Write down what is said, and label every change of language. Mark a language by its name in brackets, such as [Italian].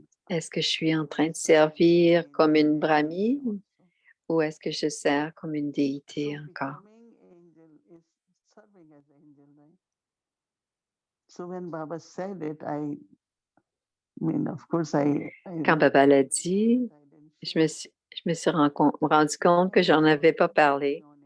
[French] Est-ce que je suis en train de servir comme une brahmine ou est-ce que je sers comme une déité [English] So [French] encore? [English] becoming angel is serving as angel, right? So when Baba said it, I mean, of course, [French] Quand Baba l'a dit, je me suis rendu compte que j'en avais pas parlé.